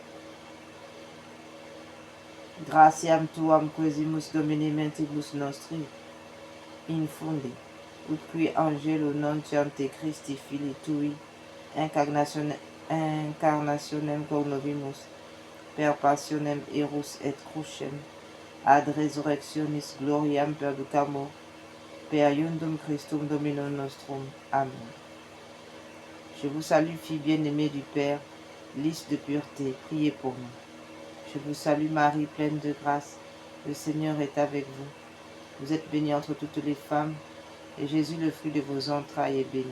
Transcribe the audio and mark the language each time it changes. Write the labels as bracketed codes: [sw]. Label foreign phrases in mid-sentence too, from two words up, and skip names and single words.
[la] Gratiam tuam quesimus Domine mentibus nostri, infunde, ut qui angelo nuntiante Christi Filii tui, incarnationem cognovimus, per passionem erus et crucem, ad resurrectionis gloriam perducamur, per iundum Christum Dominum nostrum. Amen. [fr] Je vous salue, fille bien-aimée du Père, lys de pureté, priez pour nous. Je vous salue Marie, pleine de grâce, le Seigneur est avec vous. Vous êtes bénie entre toutes les femmes, et Jésus, le fruit de vos entrailles, est béni.